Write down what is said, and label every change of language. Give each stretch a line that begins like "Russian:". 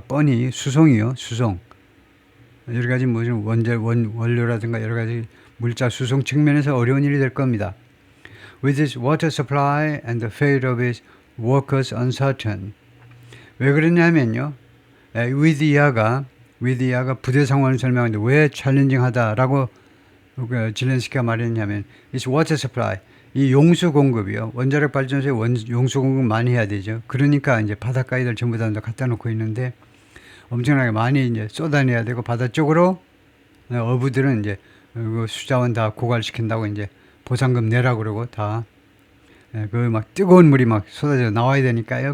Korean: 뻔히 수송이요. 수송. 여러 가지 무슨 원료라든가 여러 가지 물자 수송 측면에서 어려운 일이 될 겁니다.
English: With its water supply and the fate of its workers uncertain.
Korean: 왜 그러냐면요. with 이하가 부대 상황을 설명하는데 왜 챌린징하다라고 zelensky가 말했냐면
English: its water supply.
Korean: 이 용수 공급이요. 원자력 발전소에 용수 공급 많이 해야 되죠. 그러니까 이제 바닷가에들 전부 다 갖다 놓고 있는데 엄청나게 많이 이제 쏟아내야 되고 바다 쪽으로 어부들은 이제 그 수자원 다 고갈시킨다고 이제 보상금 내라 그러고 다 그 막 뜨거운 물이 막 쏟아져 나와야 되니까요.